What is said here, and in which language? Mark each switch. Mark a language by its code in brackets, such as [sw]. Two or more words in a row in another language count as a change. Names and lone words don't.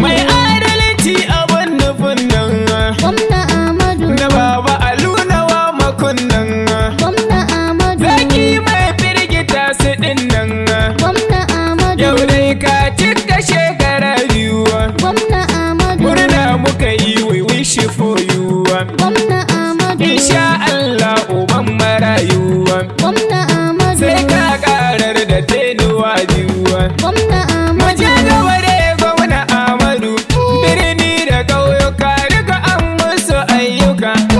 [ha] Mai adalci abin nufin nan. Gwamna Ahmadu. Na Baba Alu na wa makon nan. Gwamna Ahmadu. Zaki mai firgita su din nan. Gwamna Ahmadu. Yau dai ka cika shekara biyu. Gwamna Ahmadu. Murna muka yi, [en] we wish for you. [ha] Gwamna Ahmadu. [ar] Insha Allah [ha] uban marayu. Gwamna Ahmadu. Sai ka karar da tenuwa biyu. Gwamna Mu je Ahmadu. gaba da gwamna Ahmadu. Birni da ƙauyuka duka an musu ayyuka.